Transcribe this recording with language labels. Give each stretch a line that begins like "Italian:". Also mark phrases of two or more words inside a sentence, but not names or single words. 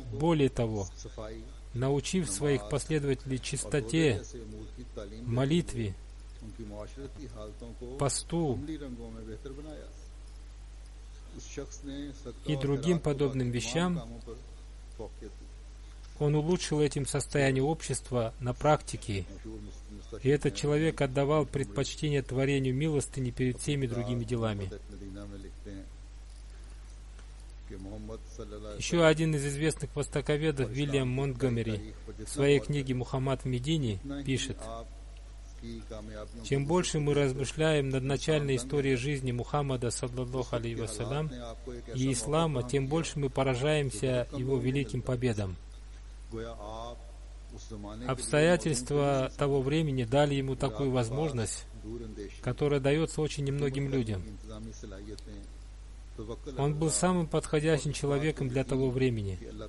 Russian: Более того, научив своих последователей чистоте, молитве, посту и другим подобным вещам, он улучшил этим состояние общества на практике, и этот человек отдавал предпочтение творению милостыни перед всеми другими делами. Еще один из известных востоковедов, Вильям Монтгомери, в своей книге «Мухаммад в Медине» пишет: чем больше мы размышляем над начальной историей жизни Мухаммада,
Arabic: صلى الله عليه وسلم,
Russian: и ислама, тем больше мы поражаемся его великим победам. Обстоятельства того времени дали ему такую возможность, которая дается очень немногим людям. Он был самым подходящим человеком для того времени.